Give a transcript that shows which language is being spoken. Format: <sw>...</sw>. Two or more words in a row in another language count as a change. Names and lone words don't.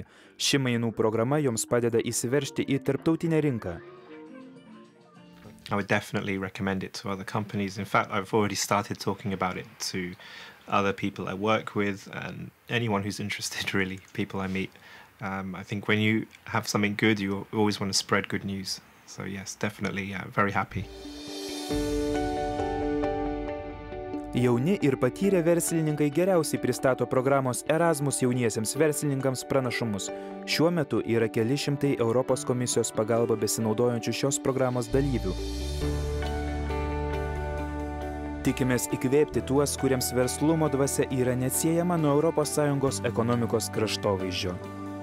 <lt>Ši mainų programa joms padeda įsiveržti į tarptautinę rinką.</lt> <en>I would definitely recommend it to other companies. In fact, I've already started talking about it to other people I work with and anyone who's interested, really, people I meet. I think when you have something good, you always want to spread good news. So yes, definitely very happy.</en> <lt>Jauni ir patyrę verslininkai geriausiai pristato programos Erasmus jauniesiems verslininkams pranašumus. Šiuo metu yra keli šimtai Europos komisijos pagalba besinaudojančių šios programos dalyvių. Tikimės įkvėpti tuos, kuriems verslumo dvasia yra neatsiejama nuo ES ekonomikos kraštovaizdžio.</lt>